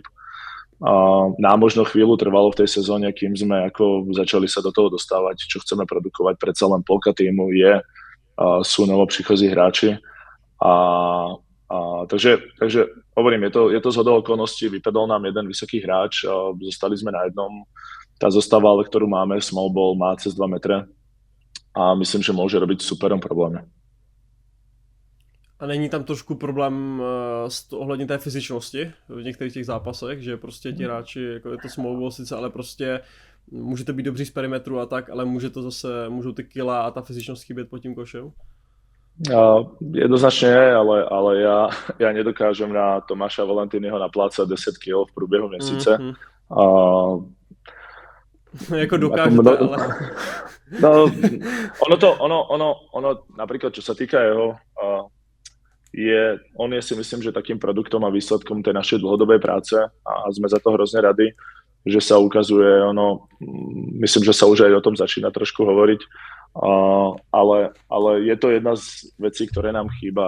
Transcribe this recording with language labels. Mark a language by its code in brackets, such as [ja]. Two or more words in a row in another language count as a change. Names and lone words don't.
[sk] Nám možno chvíľu trvalo v tej sezóne, kým sme ako začali sa do toho dostávať, čo chceme produkovať. Predsa len polka týmu sú novoprichozí hráči. Takže hovorím, je to zhodou okolností, vypadol nám jeden vysoký hráč, zostali sme na jednom. Tá zostava, ale ktorú máme, [en] small ball, [sk] má cez 2 metre a myslím, že môže robiť superom problémy. [cs] A není tam trošku problém ohledně té fyzičnosti v některých těch zápasech, že prostě ti hráči, jako je to [en] small ball [cs] sice, ale prostě můžete být dobří z perimetru a tak, ale můžou ty kila a ta fyzičnost chybět pod tím košem? [sk] Jednoznačne je, ale ja nedokážem na Tomáša Valentiniho naplácať 10 kg [cs] v průběhu měsíce. Jako dokážete, ale... [sk] No, ono napríklad, čo sa týka jeho, on je si myslím, že takým produktom a výsledkom tej našej dlhodobej práce a sme za to hrozne radi, že sa ukazuje, myslím, že sa už aj o tom začína trošku hovoriť, ale je to jedna z vecí, ktoré nám chýba.